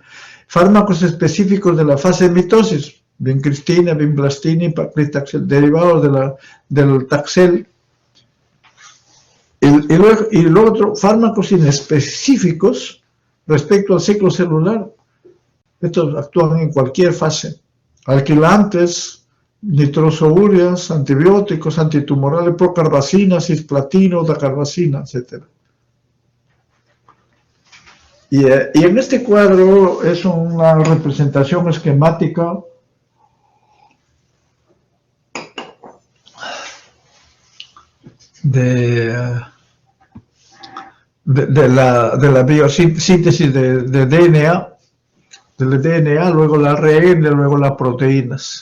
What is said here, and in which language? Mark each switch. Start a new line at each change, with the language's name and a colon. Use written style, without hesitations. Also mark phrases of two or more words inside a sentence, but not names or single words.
Spanish: Fármacos específicos de la fase de mitosis, vincristina, vinblastina y paclitaxel, derivados del taxel. Y luego fármacos inespecíficos respecto al ciclo celular. Estos actúan en cualquier fase. Alquilantes, nitrosoúreas, antibióticos, antitumorales, procarbacina, cisplatino, dacarbacina, etc. Y en este cuadro es una representación esquemática de la biosíntesis de DNA, del DNA, luego la ARN, luego las proteínas.